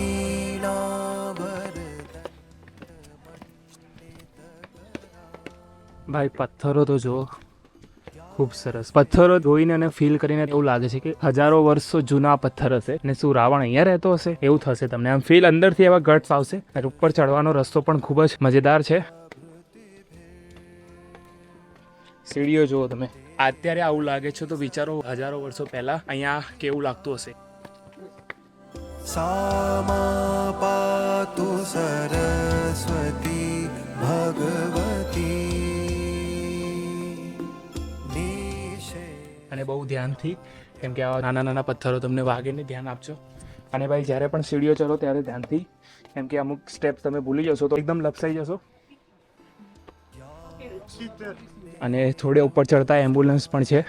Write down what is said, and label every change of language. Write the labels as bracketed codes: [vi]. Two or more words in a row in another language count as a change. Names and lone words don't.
[gu] ભાઈ પથ્થરો તો જુઓ, ખૂબ સરસ પથ્થરો જોઈને અને ફીલ કરીને એવું લાગે છે કે હજારો વર્ષો જૂના પથ્થર હશે ને શું રાવણ અહીંયા રહેતો હશે એવું થશે તમને. આમ ફીલ અંદરથી એવા ગટ્સ આવશે. ઉપર ચડવાનો રસ્તો પણ ખૂબ જ મજેદાર છે. સીડીઓ જુઓ તમે. અત્યારે આવું લાગે છે તો વિચારો હજારો વર્ષો પહેલા અહીંયા કેવું લાગતું હશે. [sa] सामा पातु सरस्वती भगवती. [gu] અને બહુ ધ્યાનથી, કેમ કે આવા નાના નાના પથ્થરો તમને વાગે ને ધ્યાન આપજો. અને ભાઈ જ્યારે પણ સીડીઓ ચલો ત્યારે ધ્યાનથી, કેમ કે અમુક સ્ટેપ્સ તમે ભૂલી જશો તો એકદમ લપસાઈ જશો. અને થોડે ઉપર ચડતા એમ્બ્યુલન્સ પણ છે.